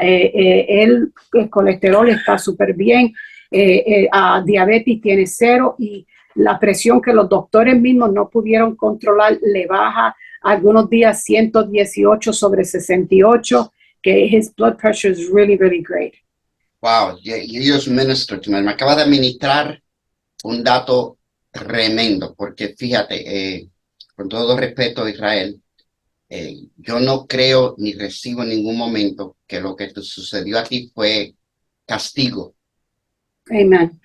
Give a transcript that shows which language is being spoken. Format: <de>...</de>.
<es>El colesterol está súper bien, a diabetes tiene cero y la presión que los doctores mismos no pudieron controlar le baja algunos días 118 sobre 68, que</es> <en>his blood pressure is really, really great. Wow, you just ministered to me.</en> <es>Me acaba de administrar un dato tremendo, porque fíjate, con todo respeto, Israel, yo no creo ni recibo en ningún momento que lo que te sucedió aquí fue castigo.</es> <en>Amen.</en>